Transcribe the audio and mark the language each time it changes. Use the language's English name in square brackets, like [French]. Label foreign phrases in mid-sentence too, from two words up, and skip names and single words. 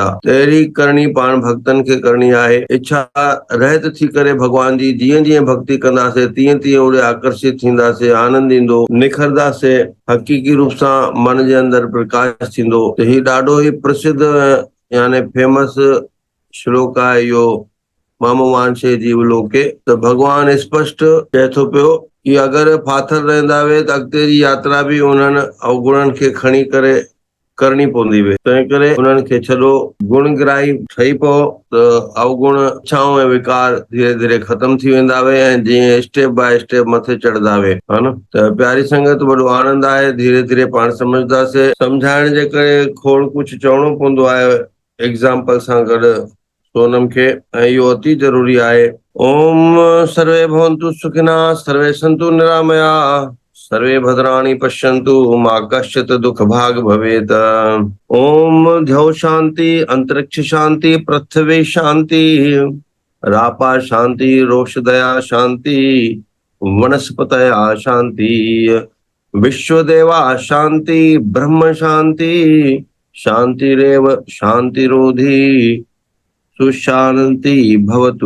[Sindhi] तहिड़ी करणी पाण भक्तनि खे करणी आहे। इच्छा रहित थी करे भगवान जी जीअं जीअं भक्ति कंदासीं तीअं तीअं ओॾे आकर्षित थींदासीं, आनंद ईंदो, निखरंदासीं, हक़ीक़ी रूप सां मन जे अंदरि प्रकाश थींदो। त ही ॾाढो ई प्रसिद्ध यानी फेमस श्लोक आहे इहो, [Sanskrit] मम मांसे जीवलोके। [Sindhi] त भगवान स्पष्ट चए थो पियो कि अगरि फाथल रहंदा वे त अॻिते जी यात्रा बि उन्हनि अवगुणनि खे खणी करे करणी पवंदी वे। तंहिं करे उन्हनि खे छॾो, गुणग्राही ठही पओ त अवगुण इच्छाऊं ऐं विकार धीरे धीरे ख़तम थी वेंदा वे ऐं जीअं [English] step by step [Sindhi] मथे चढ़ंदा वे, हा न। त प्यारी संगत, वॾो आनंद आहे। धीरे धीरे पाण सम्झदासीं। सम्झाइण जे करे खोड़ कुझु चवणो पवंदो आहे एग्जाम्पल सां गॾु सोनम खे, ऐं इहो अति ज़रूरी आहे। [Sanskrit] ओम सर्वे भवन्तु सुखिनः, सर्वे सन्तु निरामया, सर्वे भद्राणि पश्यन्तु मा कश्चित् दुःखभाग् भवेत्। ओम द्यौ शांति, अंतरिक्ष शांति, पृथ्वी शांति, रापा शांति, रोषदया शांति, वनस्पतया शांति, विश्वदेवा शांति, ब्रह्म शांति, शांतिरेव शांतिरोधि सुशांति भवतु।